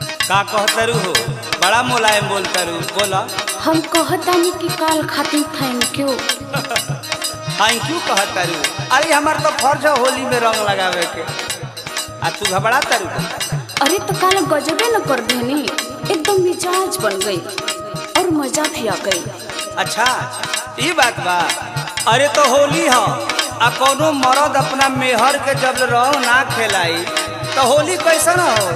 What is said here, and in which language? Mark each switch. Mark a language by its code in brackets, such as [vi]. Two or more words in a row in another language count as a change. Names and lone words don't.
[bho] का कहतरू हो? बड़ा मुलायम बोलतरू, बोला। हम कहतानी कि काल खातिर [en] thank you. thank you [bho] कहतरू? अरे हमार तो फर्ज है होली में रंग लगावे के, आ तू घबरा तरू। अरे तो काल गजबे न कर देनी, एकदम मिजाज बन गई और मजा भी आ गई। अच्छा ये बात बा। अरे तो होली है, आ कोनो मर्द अपना मेहर के जब रंग ना खेलाई तो होली कैसा न हो?